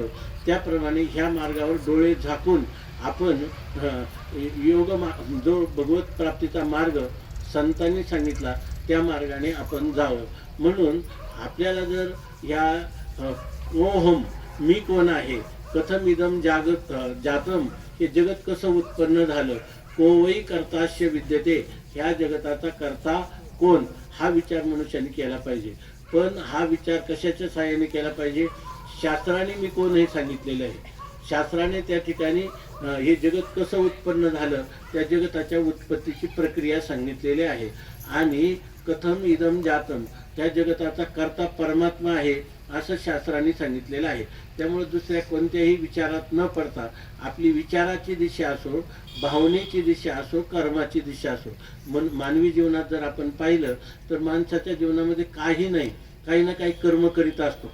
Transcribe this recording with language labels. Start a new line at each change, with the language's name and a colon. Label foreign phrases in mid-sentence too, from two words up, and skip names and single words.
Marathi: त्याप्रमाणे ह्या मार्गावर डोळे झाकून आपण योग जो भगवत प्राप्तीचा मार्ग संतांनी सांगितला त्या मार्गाने आपण जावं. म्हणून आपल्याला जर ह्या ओहम मी कोण आहे,
Sanskrit: कथम इदम जातम,
Marathi: हे जगत कसं उत्पन्न झालं,
Sanskrit: कोवई कर्ताश्य विद्यते,
Marathi: ह्या जगताचा करता कोण, हा विचार मनुष्याने केला पाहिजे. पण हा विचार कशाच्या सहाय्याने केला पाहिजे? शास्त्राने मी कोण हे सांगितलेलं आहे. शास्त्राने त्या ठिकाणी हे जगत कसं उत्पन्न झालं त्या जगताच्या उत्पत्तीची प्रक्रिया सांगितलेली आहे.
Sanskrit: आणि कथम इदम जातम,
Marathi: त्या जगताचा कर्ता परमात्मा आहे असं शास्त्राने सांगितलेलं आहे. त्यामुळे दुसऱ्या कोणत्याही विचारात न पडता आपली विचाराची दिशा असो, भावनेची दिशा असो, कर्माची दिशा असो. मानवी जीवनात जर आपण पाहिलं तर माणसाच्या जीवनामध्ये काही नाही, काही ना काही कर्म करीत असतो.